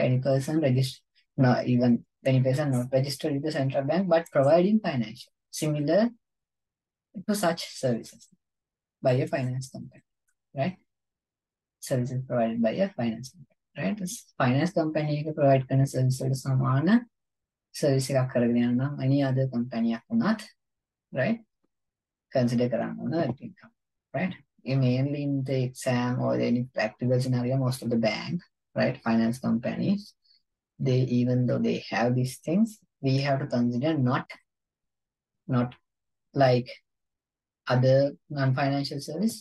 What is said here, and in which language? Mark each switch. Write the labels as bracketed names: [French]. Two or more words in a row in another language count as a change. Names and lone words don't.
[English] Any person registered, not even any person not registered with the central bank, but providing financial, similar to such services by a finance company, right? Services provided by a finance company, right? This finance company [Sinhala] එක provide කරන service වලට සමාන service එකක් කරගෙන යනවා නම් [English] any other company [Sinhala] එකක් වුණත්, right? [English] Consider [Sinhala] කරන්න ඕන [English] that income, right? Mainly in the exam or any practical scenario, most of the bank, right? Finance companies, even though they have these things, we have to consider not like other non-financial service.